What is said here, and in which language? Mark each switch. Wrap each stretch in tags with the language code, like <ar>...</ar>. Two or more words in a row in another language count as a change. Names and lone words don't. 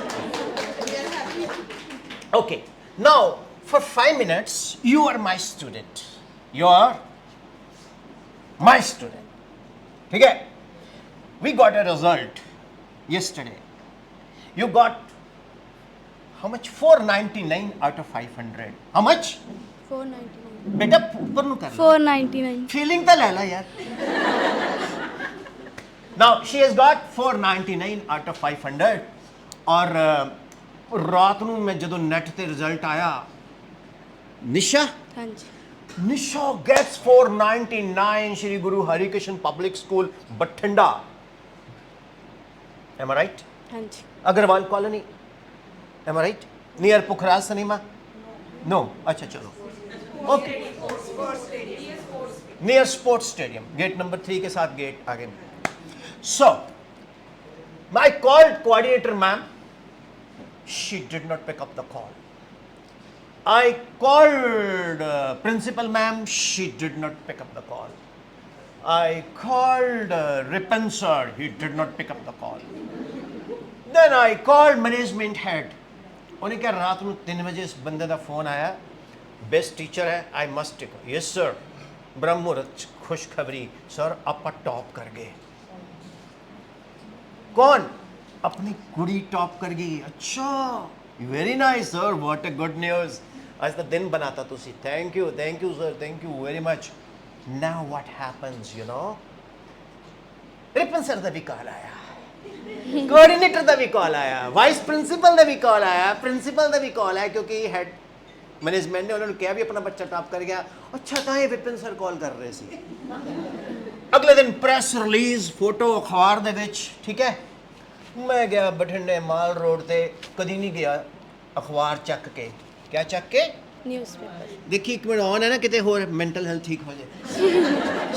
<en>Okay, now for 5 minutes you are my student. You are my student.</en> <hi>ठीक है?</hi> <en>We got a result yesterday. You got how much? 499 out of 500. How much? 499.</en> <pa>ਬੇਟਾ ਉੱਪਰ ਨੂੰ ਕਰ।</pa> <en>499.</en> <pa>Feeling ਤਾਂ ਲੈ ਲਾ ਯਾਰ।</pa> <en>Now she has got 499 out of 500</en> <pa>और ਰਾਤ ਨੂੰ ਮੈਂ ਜਦੋਂ ਨੈਟ ਤੇ ਰਿਜ਼ਲਟ ਆਇਆ, ਨਿਸ਼ਾ ਨਿਸ਼ਾ gets 499 ਸ਼੍ਰੀ ਗੁਰੂ ਹਰਿਕ੍ਰਿਸ਼ਨ ਪਬਲਿਕ ਸਕੂਲ ਬਠਿੰਡਾ।</pa> <en>am I right?</en> <pa>ਹਾਂਜੀ। ਅਗਰਵਾਲ ਕਾਲੋਨੀ,</pa> <en>am I right? ਨੀਅਰ ਪੁਖਰਾਜ ਸਿਨੇमा?</en> <hi>नो, अच्छा चलो ओके।</hi> <en>near sports stadium, gate number 3</en> <hi>के साथ गेट आगे।</hi> <en>So I called coordinator ma'am, she did not pick up the call. I called principal ma'am, she did not pick up the call. I called Ripon sir, he did not pick up the call. Then I called management head.</en> <pa>ਉਹਨੇ ਕਿਹਾ ਰਾਤ ਨੂੰ 3 ਵਜੇ ਇਸ ਬੰਦੇ ਦਾ ਫੋਨ ਆਇਆ,</pa> <en>best teacher</en> <pa>ਹੈ,</pa> <en>I must take. yes sir,</en> <pa>ਬ੍ਰਹਮ ਮੁਹੂਰਤ ਖੁਸ਼ਖਬਰੀ ਸਰ, ਆਪਾਂ ਟੌਪ ਕਰ ਗਏ। ਕੌਣ? ਆਪਣੀ ਕੁੜੀ ਟੌਪ ਕਰ ਗਈ।</pa> <en>अच्छा, very nice sir, what a good news.</en> <pa>ਅੱਜ ਤਾਂ ਦਿਨ ਬਣਾਤਾ ਤੁਸੀਂ।</pa> <en>thank you sir, thank you very much. now what happens, you know,</en> <pa>ਰਿਪਨ ਸਰ ਦਾ ਵੀ ਕਾਲ ਆਇਆ, ਕੋਆਰਡੀਨੇਟਰ ਦਾ ਵੀ ਕਾਲ ਆਇਆ, ਵਾਈਸ ਪ੍ਰਿੰਸੀਪਲ ਦਾ ਵੀ ਕਾਲ ਆਇਆ, ਪ੍ਰਿੰਸੀਪਲ ਦਾ ਵੀ ਕਾਲ ਆਇਆ, ਕਿਉਂਕਿ ਹੈੱਡ ਮੈਨੇਜਮੈਂਟ ਨੇ ਉਹਨਾਂ ਨੇ ਕਿਹਾ ਵੀ ਆਪਣਾ ਬੱਚਾ ਟੌਪ ਕਰ ਗਿਆ। अच्छा ਤਾਂ ਇਹ ਵਿਪਨ ਸਰ ਕਾਲ ਕਰ ਰਹੇ ਸੀ। ਅਗਲੇ ਦਿਨ ਪ੍ਰੈਸ ਰਿਲੀਜ਼, ਫੋਟੋ ਅਖਬਾਰ ਦੇ ਵਿੱਚ। ਠੀਕ ਹੈ, ਮੈਂ ਗਿਆ ਬਠਿੰਡੇ ਮਾਲ ਰੋਡ ਤੇ, ਕਦੀ ਨਹੀਂ ਗਿਆ ਅਖਬਾਰ ਚੱਕ ਕੇ। ਕਿਆ ਚੱਕ ਕੇ? ਨਿਊਜ਼ਪੇਪਰ। ਦੇਖੀ ਇੱਕ ਮਿੰਟ ਆਨ ਹੈ ਨਾ, ਕਿਤੇ ਹੋਰ ਮੈਂਟਲ ਹੈਲਥ ਠੀਕ ਹੋ ਜਾਏ।</pa>